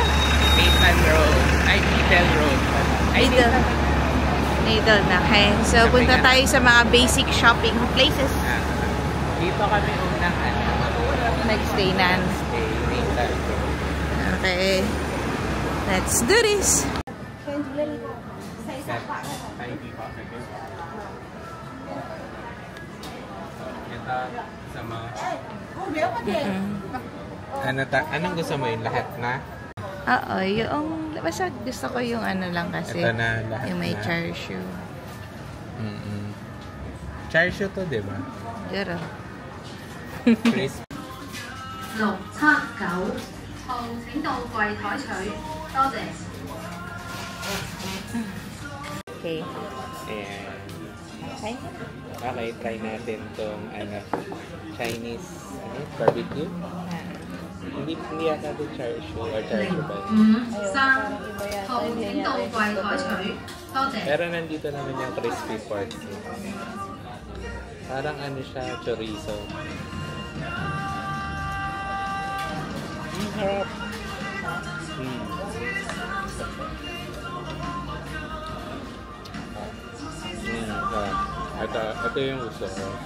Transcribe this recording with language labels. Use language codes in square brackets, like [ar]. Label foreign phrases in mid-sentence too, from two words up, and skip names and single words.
[tl] Nathan Road. Ay, Needle Road. Needle na. Okay. So, punta tayo sa mga [en] basic shopping places. [tl] Dito kami unang Next day na. Nathan Road. [en] Okay. Let's do this. [tl] Ito sa mga... Anong gusto mo yun? Lahat na? Oo, yung... Basta gusto ko yung ano lang kasi. Ito na lahat yung may na. char siu. Char siu to, diba? Pero. Crisp. [yue] 6、7、9 號請到櫃台取，多謝。 [tl] Okay. Ayan. Okay. Okay, try natin tong [en] Chinese barbecue. [tl] Hindi yata ito char siu or char siu ba? [yue] 5、3 號請到櫃台取，多謝。 [tl] Pero nandito naman yung [en] crispy pork. [tl] Parang ano siya, chorizo. Ang harap. Ito yung gusto ko.